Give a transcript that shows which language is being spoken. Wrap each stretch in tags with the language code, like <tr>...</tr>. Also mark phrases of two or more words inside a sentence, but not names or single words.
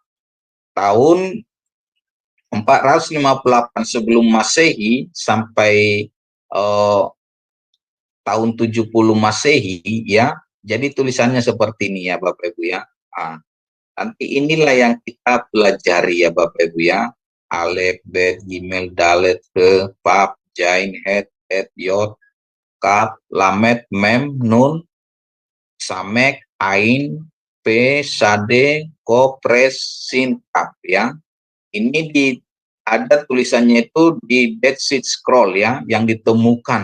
<id>Tahun 458 sebelum Masehi sampai tahun 70 Masehi ya. Jadi tulisannya seperti ini ya Bapak Ibu ya. Nanti inilah yang kita pelajari ya Bapak Ibu ya. Alef, Bet, Gimel, Dalet, He, Pap, Jain, Het, Et, Yod, Kaf, Lamet, Mem, Nun, Samek, Ain, P, Sade, Ko, Pres, Sin, Kaf ya. Ini ada tulisannya itu di Dead Sea Scroll ya, yang ditemukan.</id>